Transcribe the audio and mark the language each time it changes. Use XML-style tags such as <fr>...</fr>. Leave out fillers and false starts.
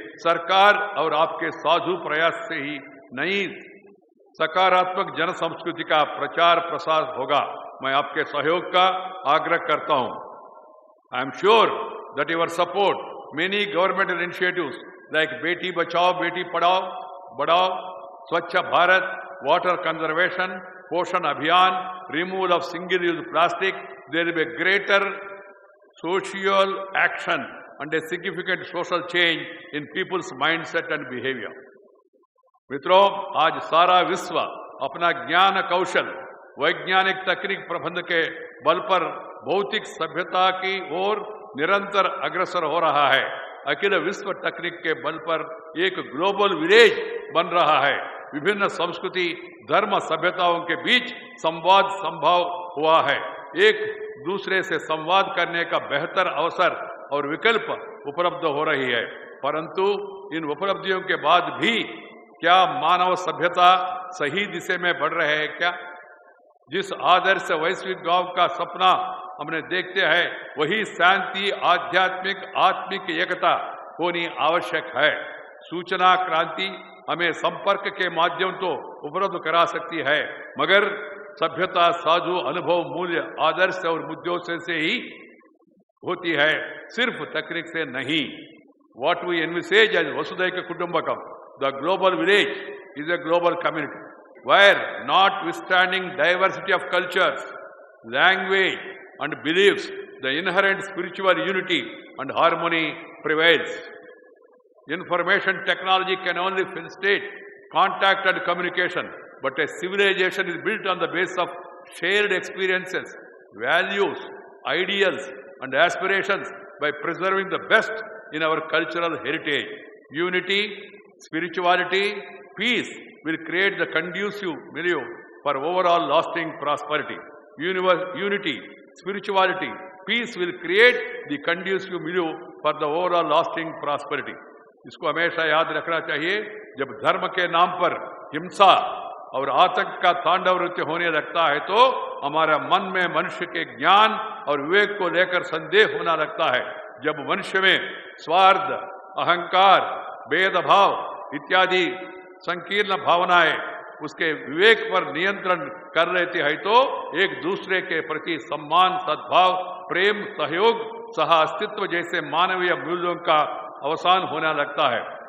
<hi>सरकार और आपके साधु प्रयास से ही नई सकारात्मक जन संस्कृति का प्रचार प्रसार होगा। मैं आपके सहयोग का आग्रह करता हूं।</hi> <en>I am sure that your support many governmental initiatives like Beti Bachao, Beti Padhao, Swachh Bharat, water conservation, Poshan Abhiyan, removal of single-use plastic, there will be a greater social action and a significant social change in people's mindset and behavior.</en> <hi>मित्रों, आज सारा विश्व अपना ज्ञान कौशल, वैज्ञानिक तकनीक प्रबंध के बल पर भौतिक सभ्यता की ओर निरंतर अग्रसर हो रहा है। अखिल विश्व तकनीक के बल पर एक ग्लोबल विलेज बन रहा है। विभिन्न संस्कृति, धर्म, सभ्यताओं के बीच संवाद संभव हुआ है। एक दूसरे से संवाद करने का बेहतर अवसर और विकल्प उपलब्ध हो रही है। परंतु इन उपलब्धियों के बाद भी क्या मानव सभ्यता सही दिशा में बढ़ रहे हैं क्या? जिस आदर्श वैश्विक गांव का सपना हमने देखते हैं, वही शांति, आध्यात्मिक, आत्मिक एकता होनी आवश्यक है। सूचना क्रांति हमें संपर्क के माध्यम तो उपलब्ध करा सकती है, मगर सभ्यता, साझू अनुभव, मूल्य, आदर्श और मुद्दों से ही होती है, सिर्फ तकनीक से नहीं।</hi> <en>What we envisage as Vasudhaiva Kutumbakam, the global village, is a global community where, notwithstanding diversity of cultures, language and beliefs, the inherent spiritual unity and harmony prevails. Information technology can only facilitate contact and communication, but a civilization is built on the basis of shared experiences, values, ideals and aspirations by preserving the best in our cultural heritage. Unity, spirituality, peace will create the conducive milieu for overall lasting prosperity. Unity, spirituality, peace will create the conducive milieu for the overall lasting prosperity.</en> <hi>इसको हमेशा याद रखना चाहिए। जब धर्म के नाम पर हिंसा और आतंक का तांडव नृत्य होने लगता है, तो हमारा मन में मनुष्य के ज्ञान और विवेक को लेकर संदेह होना लगता है। जब मनुष्य में स्वार्थ, अहंकार, भेदभाव इत्यादि संकीर्ण भावनाएं उसके विवेक पर नियंत्रण कर लेती है, तो एक दूसरे के प्रति सम्मान, सद्भाव, प्रेम, सहयोग, सह अस्तित्व जैसे मानवीय मूल्यों का अवसान होने लगता है।</hi>